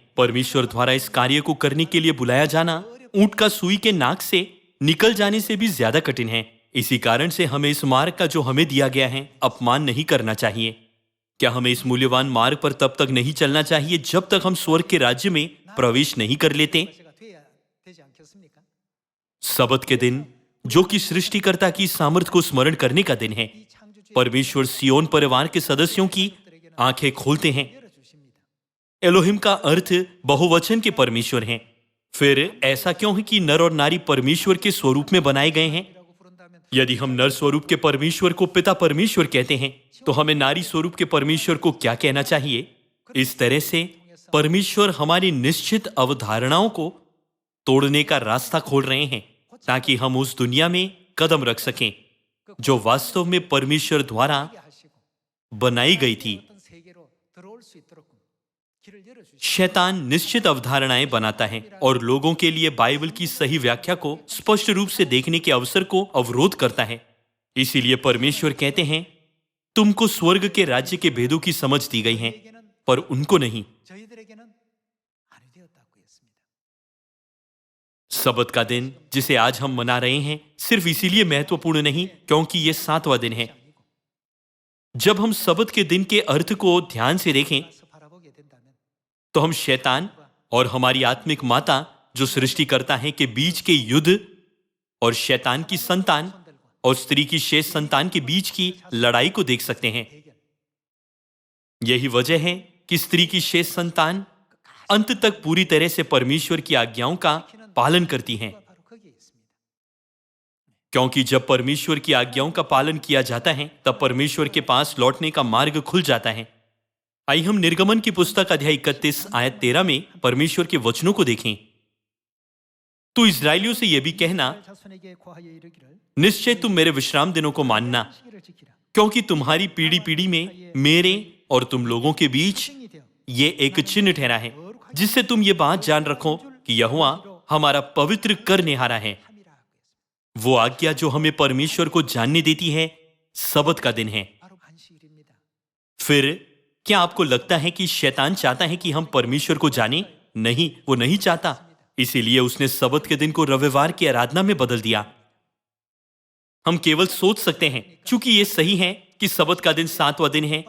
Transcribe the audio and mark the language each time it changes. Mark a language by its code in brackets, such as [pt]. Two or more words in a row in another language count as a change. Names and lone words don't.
[hi] परमेश्वर द्वारा इस कार्य को करने के लिए बुलाया जाना ऊंट का सुई के नाक से निकल जाने से भी ज्यादा कठिन है। इसी कारण से हमें इस मार्ग का जो हमें दिया गया है अपमान नहीं करना चाहिए। क्या हमें इस मूल्यवान मार्ग पर तब तक नहीं चलना चाहिए जब तक हम स्वर्ग के राज्य में प्रवेश नहीं कर लेते? [ko] 것이가 돼야 되지 않겠습니까? [hi] सबत के दिन जो कि सृष्टिकर्ता की सामर्थ्य को स्मरण करने का दिन है, [ko] 이 창조주의 [hi] परमेश्वर सियोन परिवार के सदस्यों की आंखें खोलते हैं। [ko] 열어주십니다. [hi] एलोहिम का अर्थ बहुवचन के परमेश्वर हैं। फिर ऐसा क्यों है कि नर और नारी परमेश्वर के स्वरूप में बनाए गए हैं? [ko] 라고 부른다면 [hi] यदि हम नर स्वरूप के परमेश्वर को पिता परमेश्वर कहते हैं तो हमें नारी स्वरूप के परमेश्वर को क्या कहना चाहिए? इस तरह से परमेश्वर हमारी निश्चित अवधारणाओं को तोड़ने का रास्ता खोल रहे हैं ताकि हम उस दुनिया में कदम रख सकें जो वास्तव में परमेश्वर द्वारा [ko] 하게 하시고 [hi] बनाई गई थी। [ko] 어떤 세계로 들어올 수 있도록 길을 열어주시고 [hi] शैतान निश्चित अवधारणाएं बनाता है और लोगों के लिए बाइबल की सही व्याख्या को स्पष्ट रूप से देखने के अवसर को अवरोध करता है। इसीलिए परमेश्वर कहते हैं तुमको स्वर्ग के राज्य के भेदों की समझ दी गई है [ko] 저희에게는 [hi] पर उनको नहीं। [ko] 저희들에게는 아니 되었다고 했습니다. [hi] सबत का दिन जिसे आज हम मना रहे हैं सिर्फ इसीलिए महत्वपूर्ण नहीं क्योंकि ये 7वां दिन है। जब हम सबत के दिन के अर्थ को ध्यान से देखें [ko] 그래서 바라보게 된다면 [hi] तो हम शैतान और हमारी आत्मिक माता जो सृष्टिकर्ता है के बीच के युद्ध और शैतान की संतान और स्त्री की शेष संतान के बीच की लड़ाई को देख सकते हैं। [ko] 대결 [hi] यही वजह है कि स्त्री की शेष संतान अंत तक पूरी तरह से परमेश्वर की आज्ञाओं का पालन करती हैं, [ko] 바로 거기에 있습니다. [hi] क्योंकि जब परमेश्वर की आज्ञाओं का पालन किया जाता है तब परमेश्वर के पास लौटने का मार्ग खुल जाता है। आइए हम निर्गमन की पुस्तक अध्याय 31 आयत 13 में परमेश्वर के वचनों को देखें। तू इस्राएलियों से यह भी कहना [ko] 이스라엘 자손에게 고하여 이르기를 [hi] निश्चय तुम मेरे विश्राम दिनों को मानना, [ko] 시기를 지키라. [hi] क्योंकि तुम्हारी पीढ़ी पीढ़ी में मेरे और तुम लोगों के बीच [ko] 증이 되어 [hi] ये एक चिन्ह ठहरा है जिससे तुम ये बात जान रखो कि यहोवा हमारा पवित्र करनेहारा है। [ko] 함이라 하고 있습니다. [hi] वो आज्ञा जो हमें परमेश्वर को जानने देती है सबत का दिन है। [ko] 바로 안식일입니다. [hi] फिर क्या आपको लगता है कि शैतान चाहता है कि हम परमेश्वर को जानें? नहीं, वो नहीं चाहता। इसीलिए उसने सबत के दिन को रविवार की आराधना में बदल दिया। हम केवल सोच सकते हैं क्योंकि ये सही है कि सबत का दिन 7वां दिन है।